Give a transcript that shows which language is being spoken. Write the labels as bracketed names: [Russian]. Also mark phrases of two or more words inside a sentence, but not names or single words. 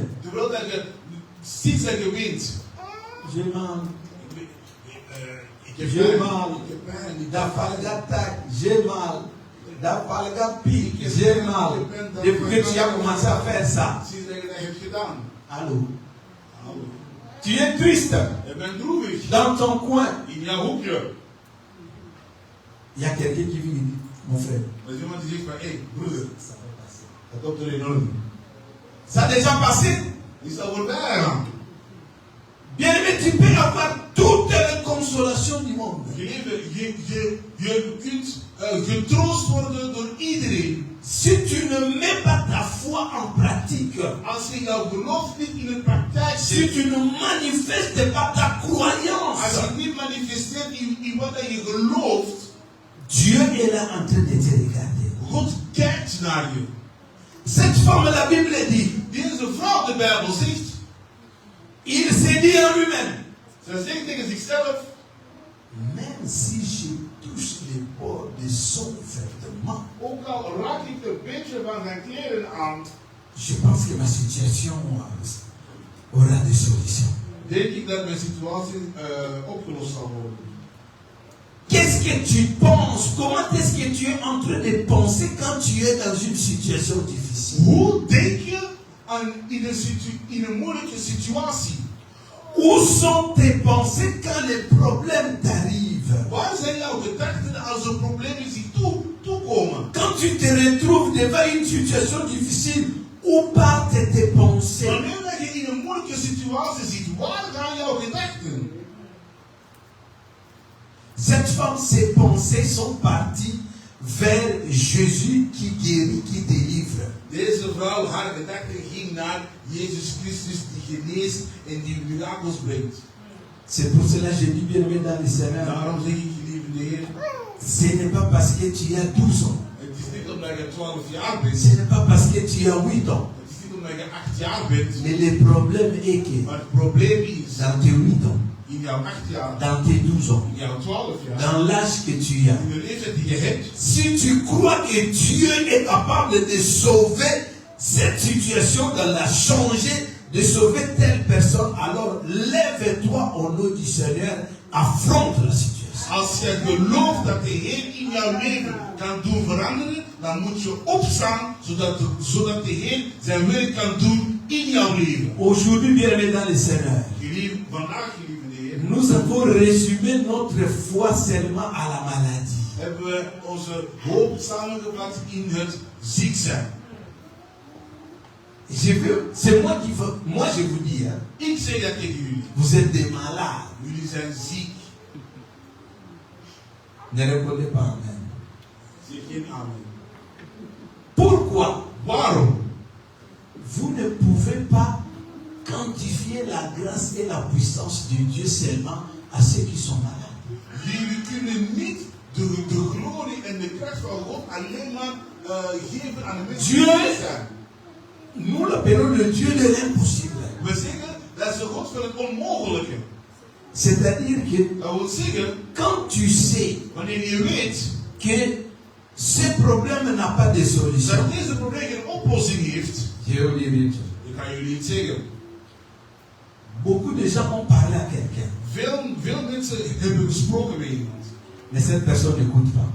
[Dutch] Terwijl dat je sinds dat je wint, [French] j'ai mal, [Dutch] ik heb [French] j'ai [Dutch] pijn, [French] mal, [Dutch] ik heb pijn, da falga tac, [French] j'ai mal, da falga pique, j'ai mal. Depuis que tu as commencé à faire ça, [Dutch] sinds dat je dat hebt gedaan. [French] allô, tu es triste [Dutch] Je bent droevig [French] dans ton coin. [Dutch] in jouw hoekje. [French] Il y a quelqu'un qui vient et dit, mon frère, [Dutch] Er is iemand die zegt van, hé, broeder, [French] ça va passer. [Dutch] dat komt er in orde. [French] Ça a déjà passé. [Dutch] Die is al voorbij gegaan. [French] Bien aimé, tu peux avoir toutes les consolation du monde. [Dutch] Je kunt getroost worden door iedereen. [French] Si tu ne mets pas ta foi en pratique, [Dutch] Als je jouw geloof niet in de praktijk [French] si [Dutch] zet, [French] tu ne manifestes pas ta [Dutch] als [French] croyance, [Dutch] je niet manifesteert in wat je gelooft, [French] Dieu est là en train de te regarder. [Dutch] God kijkt naar je. [French] Cette femme, la Bible dit, [Dutch] Deze vrouw, de Bijbel zegt, [French] il s'est dit en lui-même, [Dutch] ze zegt tegen zichzelf, [French] même si je touche les bords de son vêtement, [Dutch] ook al raak ik een beetje van zijn kleren aan, [French] je pense que ma situation aura des solutions. [Dutch] denk ik dat mijn situatie opgelost zal worden. [French] Qu'est-ce que tu penses? Comment est-ce que tu es en train de penser quand tu es dans une situation difficile? [Dutch] Hoe denk je in een moeilijke situatie? [French] Où sont tes pensées quand les problèmes t'arrivent? [Dutch] Waar zijn jouw gedachten als er problemen zich toekomen? [French] Quand tu te retrouves devant une situation difficile, où partent tes pensées? [Dutch] Wanneer je in een moeilijke situatie zit, waar gaan jouw gedachten? [French] Cette femme, ses pensées sont parties vers Jésus qui guérit, qui délivre. [Dutch] Deze vrouw, haar gedachten ging naar Jezus Christus die geneest en die mirakels brengt. [French] C'est pour cela que je dis bien aimé dans le Seigneur. [Dutch] Daarom zeg ik, geliefde Heer, [French] Ce n'est pas parce que tu as 12 ans. [Dutch] het is niet omdat je 12 jaar bent. [French] Ce n'est pas parce que tu as 8 ans. [Dutch] Het is niet omdat je 8 jaar bent. [French] Mais le problème est que [Dutch] Maar het probleem is, [French] dans tes 8 ans, [Dutch] in jouw 8 jaar, [French] dans tes 12 ans, [Dutch] in jouw 12 jaar, [French] dans l'âge que tu as, [Dutch] in de leeftijd die je hebt, [French] si tu crois que Dieu est capable de sauver cette situation, de la changer, de sauver telle personne, alors lève-toi au nom du Seigneur, affronte la situation. [Dutch] als je gelooft dat de Heer in jouw leven kan doen veranderen, dan moet je opstaan, zodat de Heer zijn werk kan doen in jouw leven. [French] Aujourd'hui, bien aimé dans le Seigneur, [Dutch] Vandaag, geliefde Heer, [French] nous avons résumé notre foi seulement à la maladie. [Dutch] hebben we onze hoop samengevat in het ziek zijn. [French] C'est moi qui veux, moi je vous dis, hein, [Dutch] Ik zeg dat tegen jullie. [French] vous êtes des malades. [Dutch] Jullie zijn ziek. [French] Ne répondez pas amen. [Dutch] Zeg geen amen. [French] Pourquoi? [Dutch] Waarom? [French] Vous ne pouvez pas quantifier la grâce et la puissance de Dieu seulement à ceux qui sont malades. [Dutch] Jullie kunnen niet de glorie en de kracht van God alleen maar geven aan de mensen die ziek zijn. [French] Nous l'appelons le Dieu de l'impossible. [Dutch] We zeggen dat is de God van het onmogelijke. [French] C'est-à-dire que [Dutch] Dat wil zeggen, [French] quand tu sais [Dutch] wanneer je weet [French] que ce problème n'a pas de solution, [Dutch] dat deze probleem geen oplossing heeft, [French] je vais vous dire une chose. [Dutch] ik ga jullie iets zeggen. [French] Beaucoup de gens ont parlé à quelqu'un, [Dutch] Veel mensen hebben gesproken met iemand, [French] mais cette personne n'écoute pas.